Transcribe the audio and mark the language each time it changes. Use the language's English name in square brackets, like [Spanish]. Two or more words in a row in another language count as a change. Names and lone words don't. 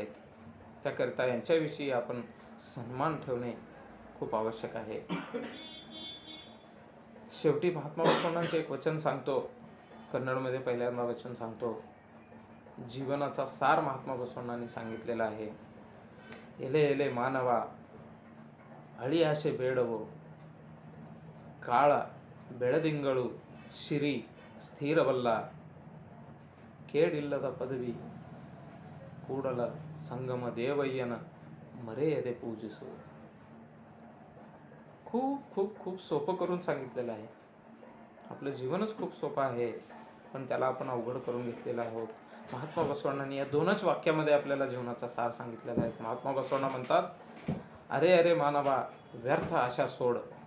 [Marathi] त्याकरिता यांच्याविषयी आपण सन्मान ठेवणे खूप आवश्यक आहे. शेवटी महात्मा बसवण्णांचे एक वचन सांगतो, कन्नडमध्ये पहिल्यांदा वचन सांगतो. जीवनाचा सार महात्मा बसवण्णांनी सांगितलेला आहे. [Kannada] ಎಲೆ ಎಲೆ ಮಾನವಾ, ಅಳಿ ಆಶೆ ಬೇಡವೋ, ಕಾಳ ಬೆಳದಿಂಗಳು ಶಿರಿ ಸ್ಥಿರವಲ್ಲ, ಕೇಡಿಲ್ಲದ ಪದವಿ ಕೂಡಲ ಸಂಗಮ ದೇವಯ್ಯನ ಮರೆಯದೆ पूजिसो. [Marathi] खूप खूप खूप सोपं करून सांगितलेलं आहे. आपलं जीवनच खूप सोपं आहे, पण त्याला आपण अवघड करून घेतलेलं आहोत. महात्मा बसवण्णांनी या 2च वाक्यामध्ये आपल्याला जीवनाचा सार सांगितलेला आहे. महात्मा बसवण्णा म्हणतात, अरे अरे मानवा, व्यर्थ आशा सोड.